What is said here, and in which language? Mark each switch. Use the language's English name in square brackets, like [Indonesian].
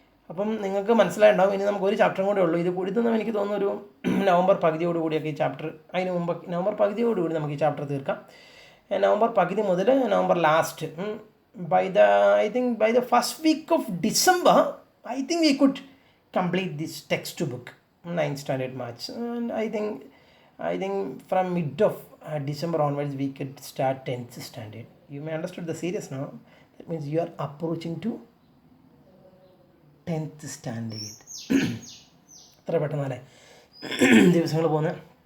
[Malayalam] അപ്പം നിങ്ങൾക്ക് മനസ്സിലായിട്ടുണ്ടാവും. ഇനി നമുക്കൊരു ചാപ്റ്ററും കൂടെ ഉള്ളൂ. ഇതൊന്നും എനിക്ക് തോന്നുന്നു ഒരു നവംബർ പകുതിയോടുകൂടിയൊക്കെ ഈ ചാപ്റ്റർ, അതിന് മുമ്പ് നവംബർ പകുതിയോടുകൂടി നമുക്ക് ഈ ചാപ്റ്റർ തീർക്കാം. നവംബർ പകുതി മുതൽ November last, [English] I think by the first week of December, I think we could complete this textbook, 9th standard March. And I think from mid of December onwards we could start 10th standard. You may understand the series now. That means you are approaching to 10th standard. [Malayalam] എത്ര പെട്ടെന്നല്ലേ ദിവസങ്ങൾ പോകുന്നത്.